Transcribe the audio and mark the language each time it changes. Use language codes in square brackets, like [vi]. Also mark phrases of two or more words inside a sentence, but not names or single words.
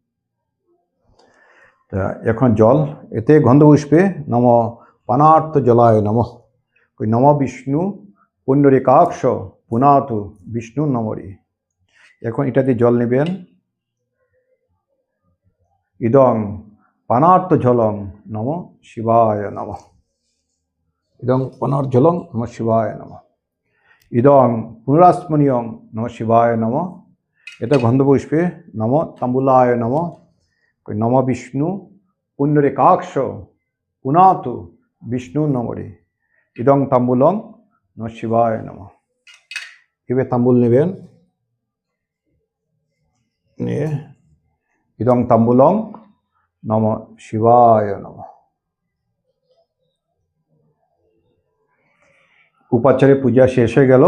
[bn] তা এখন জল, এতে গন্ধপুষ্পে [sa] নম পানার্থ জলায় নমঃ। ওই নম বিষ্ণু পুণ্ডরীকাক্ষ পুনাতু বিষ্ণু নমরি। [bn] এখন এটাতে জল নেবেন, [sa] ইদং পানার্থ জলং নম শিবায় নমঃ, ইদং পানার্থ জলং নম শিবায় নমঃ, ইদং পুনরাস্মনীয়ং নম শিবায় নমঃ। এটা গন্ধপুষ্পে নম তাম্বুলায় নমঃ। নম বিষ্ণু পুণ্ডরীকাক্ষ পুনাতু বিষ্ণু নমরি ইদং তাম্বুলং নম শিবায় নমঃ। [bn] এবার তাম্বুল নেবেন, নিয়ে [sa] ইদং তাম্বুলং নম শিবায় নমঃ। [bn] উপাচারে পূজা শেষ হয়ে গেল।